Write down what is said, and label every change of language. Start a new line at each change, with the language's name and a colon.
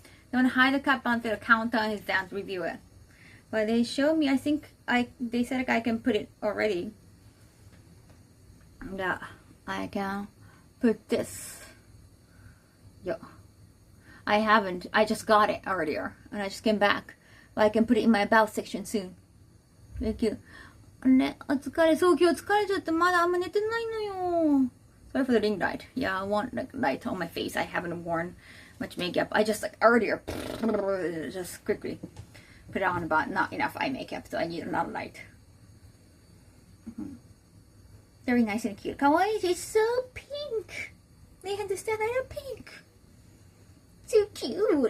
English: They want to hide the cup until the countdown is down to review it. But they showed me, I think they said like I can put it already. Yeah, I can put this. Yeah. I haven't. I just got it earlier and I just came back. But I can put it in my about section soon. Thank you.
Japanese: ね、お疲れ。そう、今日疲れちゃって、まだあんま寝てないのよ。
English: Sorry for the ring light. Yeah, I want like light on my face. I haven't worn much makeup. I just like earlier, just quickly put it on, but not enough eye makeup, so I need a lot of light. Very nice and cute. Kawaii, it's so pink. They had this that pink. So cute.